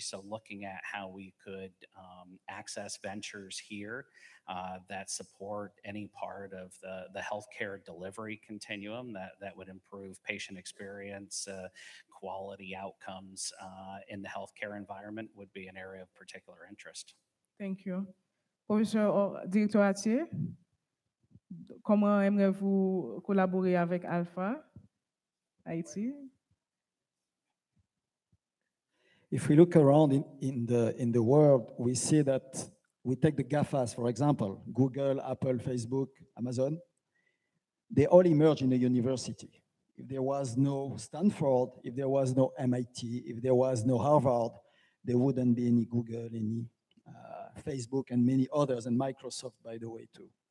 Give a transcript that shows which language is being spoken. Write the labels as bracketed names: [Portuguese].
[English] So looking at how we could access ventures here that support any part of the healthcare delivery continuum that would improve patient experience, quality outcomes in the healthcare environment would be an area of particular interest. Thank you. [French] Professeur, directeur Atier, comment aimeriez-vous collaborer avec Alpha Haiti? [English] If we look around in the world, we see that we take the GAFAs, for example, Google, Apple, Facebook, Amazon. They all emerge in a university. If there was no Stanford, if there was no MIT, if there was no Harvard, there wouldn't be any Google, any Facebook, and many others, and Microsoft, by the way, too.